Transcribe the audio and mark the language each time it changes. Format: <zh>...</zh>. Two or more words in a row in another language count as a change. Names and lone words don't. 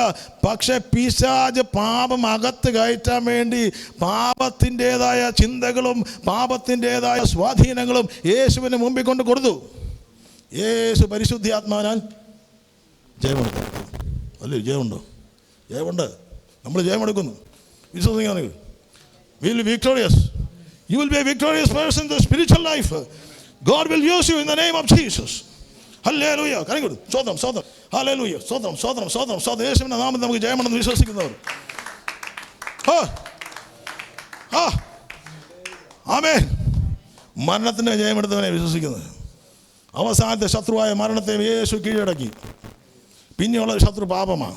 <ml>പക്ഷെ പിശാച് പാപം അകത്ത് കയറ്റാൻ വേണ്ടി പാപത്തിൻ്റെതായ ചിന്തകളും പാപത്തിൻ്റെതായ സ്വാധീനങ്ങളും യേശുവിന് മുമ്പിൽ കൊണ്ട് കൊടുത്തു. യേശു പരിശുദ്ധാത്മാവിനാൽ ജയമെടുത്തു. അല്ലേ? ജയമുണ്ടോ? ജയമുണ്ട്. നമ്മൾ ജയമെടുക്കുന്നു.</ml> <en>വിശ്വസിക്കുകയാണെങ്കിൽ will be victorious. You will be a victorious person in the spiritual life. God will use you in the name of Jesus. Hallelujah. Karigud. Sodam, sodam. Hallelujah. Sodam, sodam, sodam, sodam.</en> <ml>യേശുവിന്റെ നാമത്തിൽ നമുക്ക് ജയമുണ്ടെന്ന് വിശ്വസിക്കുന്നവർ. ആമേൻ. മരണത്തിന്റെ ജയമെടുത്തവനെ വിശ്വസിക്കുന്നത്. അവസാനത്തെ ശത്രുവായ മരണത്തെ യേശു കീഴടക്കി. പിന്നെയുള്ള ശത്രു പാപമാണ്.</ml>